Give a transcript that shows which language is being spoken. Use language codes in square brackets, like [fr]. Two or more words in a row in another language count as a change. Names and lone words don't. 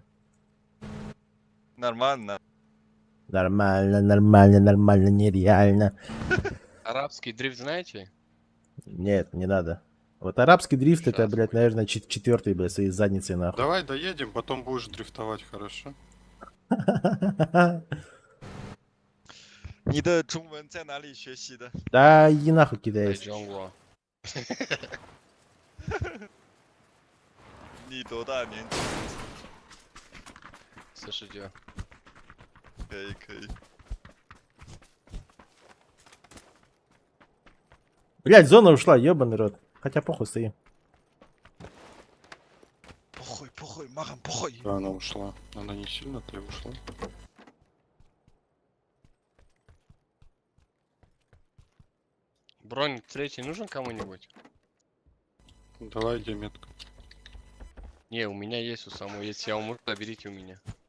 [ru] Нормально. Нормально, нормально, нормально, нереально. Арабский дрифт знаете? Нет, не надо. Вот арабский дрифт, это, Щас блядь, будет. наверное, четвертый, блядь, своей задницей нахуй. Давай доедем, потом будешь дрифтовать, хорошо? [zh] 你的中文在哪里学习的？ [ru] Да иди нахуй [zh] 北 [ru] кидаюсь. [zh] 中国。你多大年纪？ 49。可以可以。 [ru] Блядь, зона ушла, ебаный рот. Хотя похуй стоим. [zh] 不会，马上不会。 [ru] Да, она ушла. Она не сильно-то и ушла. Бронь третий нужен кому-нибудь? Давай, где метка. Не, у меня есть у самого. Если я умру, заберите у меня.